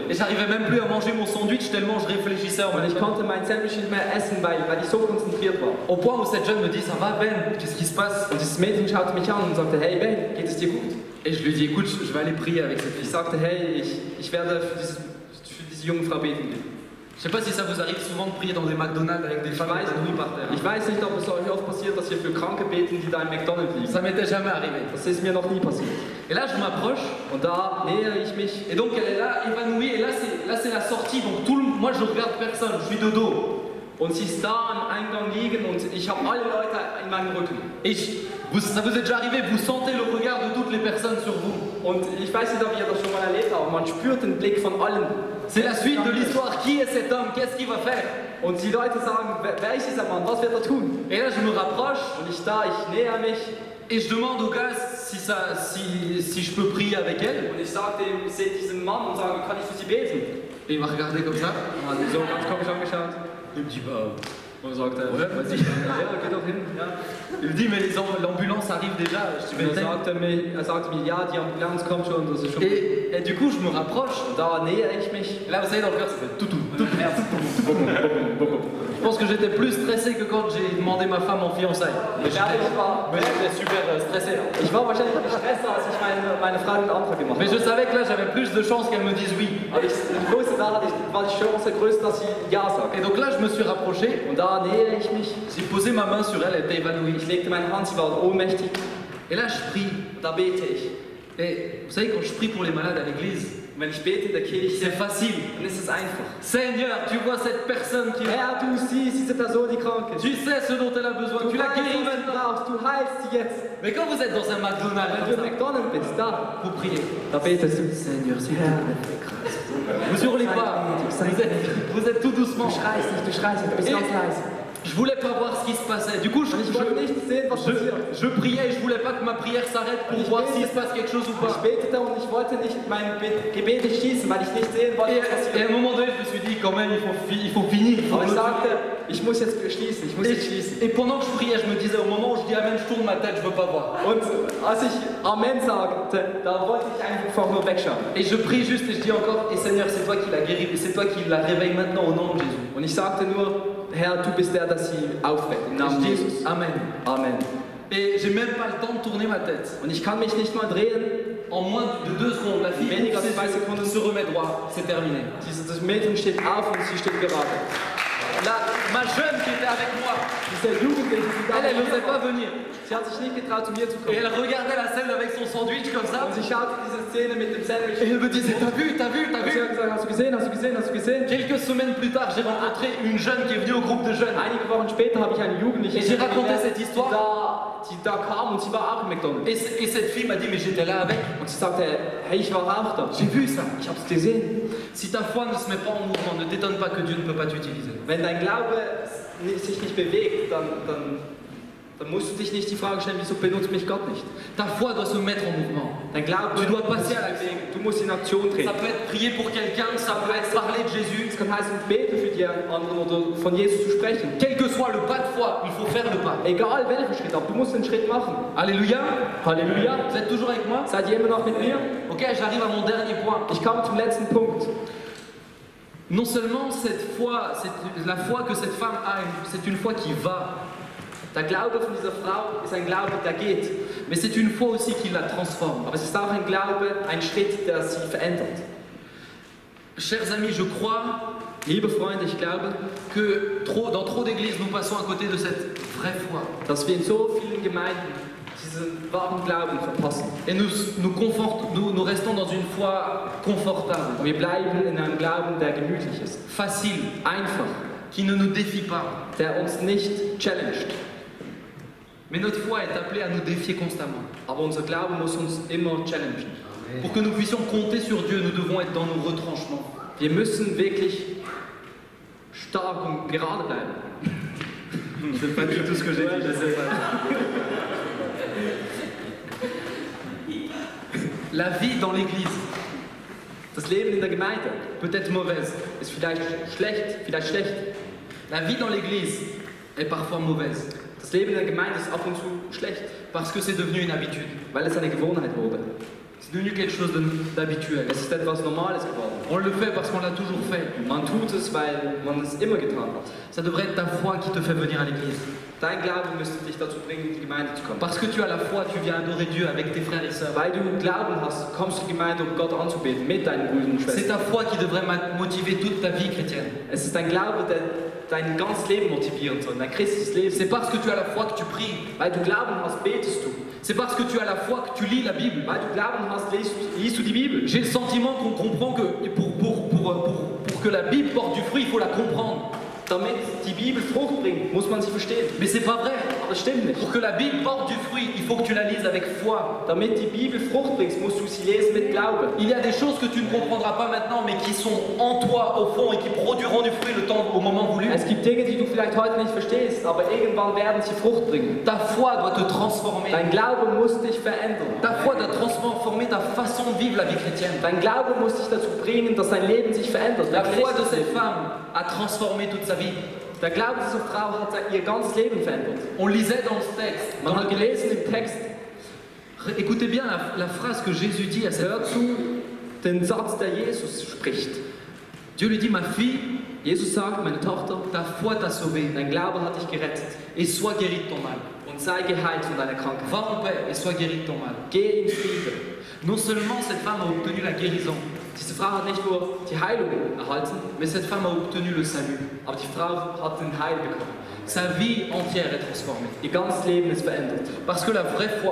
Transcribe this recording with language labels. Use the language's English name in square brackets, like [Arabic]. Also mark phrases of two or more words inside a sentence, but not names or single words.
[French] Et j'arrivais même plus à manger mon sandwich tellement je réfléchissais en [German] Und [French] même [German] ich [French] temps. [German] konnte mein Sandwich nicht mehr essen, weil ich so konzentriert war. [French] Au point où cette jeune me dit ça va Ben, qu'est-ce qui se passe? [German] Und dieses Mädchen schaute mich an und sagte, hey Ben, geht es dir gut? [French] Et je lui dis écoute, je vais aller prier avec cette [German] Ich [French] fille. [German] sagte, hey, ich werde für diese junge Frau beten gehen. [French] Je sais pas si ça vous arrive souvent de prier dans des McDonald's avec des femmes évanouies par terre. [German] Ich weiß nicht, ob es euch oft passiert, dass ihr für Kranke beten, die da im McDonald's liegen. [French] Ça m'était jamais arrivé. [German] Das ist mir noch nie passiert. [French] Et là je m'approche [German] Und da nähere ich mich. [French] et donc elle est là évanouie et là c'est la sortie donc moi je regarde personne, je suis de dos. [German] Und sie ist da am Eingang liegen und ich habe alle Leute in meinem Rücken. [French] Et ça vous est déjà arrivé, vous sentez le regard de toutes les personnes sur vous. [German] Und ich weiß nicht, ob ihr das schon mal erlebt habt, man spürt den Blick von allen. [French] C'est la suite de l'histoire. Qui est cet homme? Qu'est-ce qu'il va faire? [German] Und die Leute sagen, wer ist dieser Mann? Was wird er tun? [French] Et là je me rapproche [German] Und ich näher mich. [French] et je demande au gars si je peux prier avec elle. [German] Und ich sage diesem Mann und sage, kann ich für sie beten? [French] Et il m'a regardé comme ça. [German] Und hat mich so ganz komisch angeschaut. [French] Il me dit bah. [German] Und sagt er, [French] Ouais, vas-y. [German] ja, geh doch hin. Ja. [French] Il me dit mais l'ambulance arrive déjà. Je dis, [German] Und er sagte mir, ja, die Ambulanz kommt schon, das ist schon. [French] et du coup je me rapproche. [German] Und da nähere ich mich. [French] Et là vous savez dans le cœur ça fait tout. Je pense que j'étais plus stressé que quand j'ai demandé ma femme en fiançailles. Mais j'étais super stressé. [German] Ich war wahrscheinlich gestresster, als ich meine Frau den Antrag gemacht [French] Mais [German] habe. [French] je savais que là j'avais plus de chances qu'elle me dise oui. [German] Aber ich wusste, da war die Chance größer, dass sie Ja sagt. [French] Et donc là je me suis rapproché, [German] Und da nähere ich mich. [French] j'ai posé ma main sur elle, elle était évanouie. [German] Ich legte meine Hand, sie war ohnmächtig. [French] Et là je prie. [German] Da bete ich. [French] Et vous savez, quand je prie pour les malades à l'église, [German] Wenn ich bete in der Kirche, [French] c'est facile. [German] dann ist es einfach. [French] Seigneur, tu vois cette personne qui est là. [German] Herr, du siehst diese Person, die krank ist. [French] Tu sais ce dont elle a besoin. [German] Du [French] Tu la [German] weißt, [French] guéris [German] was du [French] maintenant. [German] brauchst. Du heilst sie jetzt. [French] Mais quand vous êtes dans un McDonald's, [German] Wenn [French] comme [German] du [French] ça, [German] im McDonald's bist, da [French] vous priez. [German] Da betest du. [French] Seigneur, s'il te plaît. Vous hurlez pas. Vous êtes tout doucement. [German] Du schreist nicht, du bist [French] Et [German] ganz leise. [French] je voulais pas voir ce qui se passait. Du coup, [German] Ich wollte nicht sehen, was passiert. [French] je priais et je voulais pas que ma prière s'arrête pour voir s'il se passe quelque chose ou [German] Ich [French] pas. [German] betete und ich wollte nicht mein Gebet nicht schließen, weil ich nicht sehen wollte, was [French] Et à [German] passiert. [French] un moment donné, je me suis dit, quand même, il faut finir. [German] Aber ich sagte, ich muss jetzt schließen, ich muss jetzt schließen. [French] Et pendant que je priais, je me disais, au moment où je dis Amen, je tourne ma tête, je veux pas voir. [German] Und als ich Amen sagte, da wollte ich einfach nur wegschauen. [French] Et je prie juste et je dis encore, et Seigneur, c'est toi qui l'as guéri, et c'est toi qui la réveille maintenant au nom de Jésus. [German] Und ich sagte nur, Herr, du bist der, der sie aufweckt, im [French] Et [German] Namen [French] je dis, [German] Jesus. [French] Amen. [German] Amen. [French] Et j'ai même pas le temps de tourner ma tête. [German] Und ich kann mich nicht mal drehen. [French] En moins de 2 secondes, la fille [German] Weniger [French] ouvre [German] als [French] ses [German] 2 [French] yeux, [German] Sekunden. [French] se remet droit, c'est terminé. [German] Das Mädchen steht auf und sie steht gerade. [French] Ma jeune qui était avec moi, [German] Diese Jugendliche, die da [French] elle n'osait pas venir. [German] sie hat sich nicht getraut, zu mir zu [French] Et [German] kommen. [French] elle regardait la scène avec son sandwich comme ça. [German] Und sie schaute diese Szene mit dem Sandwich. [French] Et elle me disait, t'as vu, t'as vu, t'as [German] Und sie [French] vu. [German] hat gesagt, hast du gesehen, hast du gesehen, hast du gesehen? [French] Quelques semaines plus tard, j'ai rencontré une jeune qui est venue au groupe de jeunes. [German] Einige Wochen später habe ich eine Jugendliche [French] Et j'ai raconté cette histoire. [German] die da kam und sie war auch im McDonald's. [French] Et cette fille m'a dit, mais j'étais là avec. [German] Und sie sagte, hey, ich war auch da. [French] J'ai vu ça. [German] Ich habe es gesehen. [French] Si ta foi ne se met pas en mouvement, ne t'étonne pas que Dieu ne peut pas t'utiliser. [German] Wenn dein Glaube sich nicht bewegt, dann musst du dich nicht die Frage stellen, wieso benutzt mich Gott nicht? [French] Ta foi doit se mettre en mouvement. [German] Dein Glaube [French] Tu dois [German] muss [French] passer [German] sich [French] à l'action. [German] bewegen. Du musst in Aktion treten. [French] Ça peut être prier pour quelqu'un, ça peut être parler de Jésus. [German] Es kann heißen, beten für die anderen oder von Jesus zu sprechen. [French] Quel que soit le pas de foi, il faut faire le pas. [German] Egal welchen Schritt, aber du musst den Schritt machen. [French] Alléluia. [German] Halleluja. [French] Vous êtes toujours avec moi? [German] Seid ihr immer noch mit mir? [French] Ok, j'arrive à mon dernier point. [German] Ich komme zum letzten Punkt. [French] Non seulement cette foi, la foi que cette femme a, c'est une foi qui va, [German] Der Glaube von dieser Frau ist ein Glaube, der geht. [French] mais c'est une foi aussi qui la transforme. [German] Aber es ist auch ein Glaube, ein Schritt, der sie verändert. [French] Chers amis, je crois [German] Liebe Freunde, ich glaube, [French] que dans trop d'églises, nous passons à côté de cette vraie foi. [German] dass wir in so vielen Gemeinden diesen wahren Glauben verpassen. [French] Et nous restons dans une foi confortable, [German] Und wir bleiben in einem Glauben, der gemütlich ist. [French] facile, [German] Einfach. [French] qui ne nous défie pas. [German] Der uns nicht challenged. [French] Mais notre foi est appelée à nous défier constamment. [German] Aber unser Glaube muss uns immer challengen. [French] Pour que nous puissions compter sur Dieu, nous devons être dans nos retranchements. [German] Wir müssen wirklich stark und gerade bleiben. [French] C'est pas du tout ce que j'ai dit, je sais pas. La vie dans l'église [German] Das Leben in der Gemeinde [French] peut être mauvaise. [German] ist vielleicht schlecht. [French] La vie dans l'église est parfois mauvaise [German] Das Leben in der Gemeinde ist ab und zu schlecht, [French] parce que c'est devenu une habitude. [German] weil es eine Gewohnheit wurde. [French] C'est devenu quelque chose d'habituel. [German] Es ist etwas Normales geworden. [French] On le fait parce qu'on l'a toujours fait. [German] Man tut es, weil man es immer getan hat. [French] Ça devrait être ta foi qui te fait venir à l'église. [German] Dein Glaube müsste dich dazu bringen, in die Gemeinde zu kommen. [French] Parce que tu as la foi, tu viens adorer Dieu avec tes frères et sœurs. [German] Weil du Glauben hast, kommst du in die Gemeinde, um Gott anzubeten, mit deinen Brüdern und [French] C'est [German] Schwestern. [French] ta foi qui devrait motiver toute ta vie chrétienne. [German] Es ist dein Glaube, der dein ganzes Leben motivieren soll, dein christliches Leben. [French] C'est parce que tu as la foi que tu pries. [German] Weil du Glauben hast, betest du. [French] C'est parce que tu as la foi que tu lis la Bible. [German] Weil du Glauben hast, liest du die Bibel. [French] J'ai le sentiment qu'on comprend que pour que la Bible porte du fruit, il faut la comprendre. [German] Damit die Bibel Frucht bringt, muss man sie verstehen. [French] Mais c'est pas vrai. [German] Aber das stimmt nicht. [French] Pour que la Bible porte du fruit, il faut que tu la lises avec foi. [German] Damit die Bibel Frucht bringt, musst du sie lesen mit Glauben. [French] Il y a des choses que tu ne comprendras pas maintenant, mais qui sont en toi, au fond, et qui produiront du fruit au moment voulu. [German] Es gibt Dinge, die du vielleicht heute nicht verstehst, aber irgendwann werden sie Frucht bringen. [French] Ta foi doit te transformer. [German] Dein Glaube muss dich verändern. [French] Ta foi doit transformer ta façon de vivre la vie chrétienne. [German] Dein Glaube muss dich dazu bringen, dass dein Leben sich verändert. [French] La foi de cette femme a transformé toute sa vie. [German] Der Glaube dieser Frau hat ihr ganzes Leben verändert. [French] On lisait dans ce texte, [German] Man hat gelesen im Text, [French] écoutez bien la phrase que Jésus dit à cette [German] hör zu, den Satz, der Jesus spricht. [French] Dieu lui dit, ma fille, [German] Jesus sagt, meine Tochter, [French] ta foi t'a sauvé [German] dein Glaube hat dich gerettet [French] et sois guérie de ton mal. [German] und sei geheilt von deiner Krankheit. [French] Va en paix et sois guérie de ton mal. [German] Geh in Frieden. [French] Non seulement cette femme a obtenu la guérison, [German] Diese Frau hat nicht nur die Heilung erhalten, [French] mais cette femme a obtenu le salut. [German] aber die Frau hat den Heil bekommen. [French] Sa vie entière est transformée. [German] Ihr ganzes Leben ist verändert. [French] Parce que la vraie foi